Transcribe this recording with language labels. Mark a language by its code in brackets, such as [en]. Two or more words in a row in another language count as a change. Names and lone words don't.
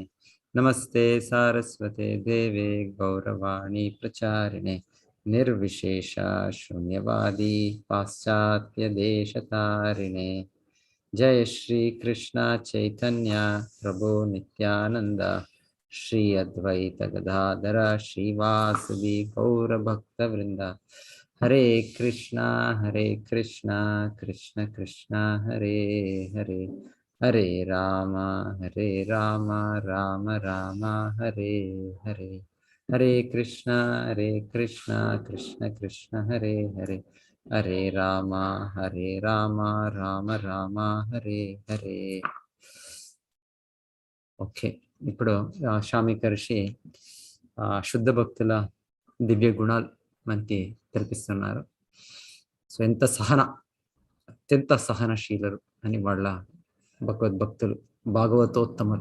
[sa] నమస్తే సారస్వతే దేవే గౌరవాణి ప్రచారిణే నిర్విశేష శూన్యవాది పాశ్చాత్య దేశతారిణే. జయ శ్రీ కృష్ణ చైతన్య ప్రభు నిత్యానంద శ్రీ అద్వైత గదాధర శ్రీవాసవి గౌర భక్త వృంద. హరే కృష్ణ కృష్ణ కృష్ణ హరే హరే, హరే రామ రామ రామ హరే హరే. హరే కృష్ణ కృష్ణ కృష్ణ హరే హరే, హరే రామ రామ రామ హరే హరే. [te] ఓకే, ఇప్పుడు శామిక ఋషి శుద్ధ భక్తుల దివ్య గుణాలు మనకి తెలిపిస్తున్నారు. సో ఎంత అత్యంత సహనశీలరు అని వాళ్ళ భగవద్భక్తులు, భాగవతోత్తములు.